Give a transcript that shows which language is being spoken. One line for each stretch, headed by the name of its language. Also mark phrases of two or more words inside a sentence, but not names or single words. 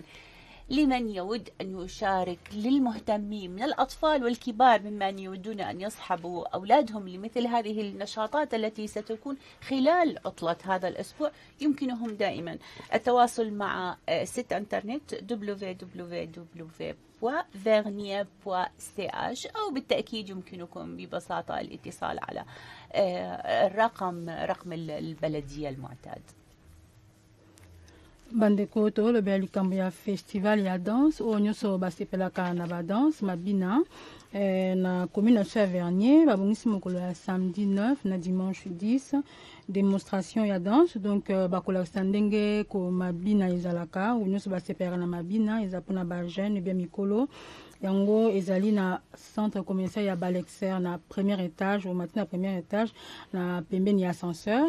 Arabic: لمن يود أن يشارك للمهتمين من الأطفال والكبار ممن يودون أن يصحبوا أولادهم لمثل هذه النشاطات التي ستكون خلال عطلة هذا الأسبوع، يمكنهم دائما التواصل مع سيت انترنت www.vernier.ch أو بالتأكيد يمكنكم ببساطة الاتصال على رقم البلدية المعتاد.
Lingala: Bandekoto
French: le bel Cambia festival
Lingala: ya danse o nyoso basepelaka na
French: ba danse
Lingala: mabina na commune ya Vernier babongisi mokolo ya samedi 9 na dimanche 10 démonstration ya danse. Donc bakolakisa ndenge ko mabina ezalaka o nyoso basepelaka na mabina eza mpona ba jeune bien mikolo yango ezali na
French: centre commercial
Lingala: ya Balexer na
French: premier étage au matin
Lingala: na
French: premier étage
Lingala: na pembeni ya ascenseur.